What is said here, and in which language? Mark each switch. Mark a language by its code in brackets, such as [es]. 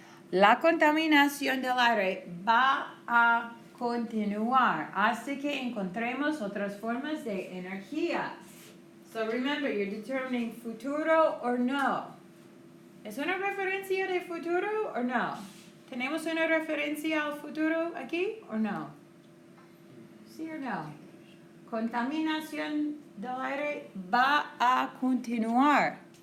[es] La contaminación del aire va a continuar hasta que encontremos otras formas de energía. [en] So remember, you're determining futuro or no. [es] ¿Es una referencia de futuro o no? ¿Tenemos una referencia al futuro aquí o no? ¿Sí o no? Contaminación del aire va a continuar.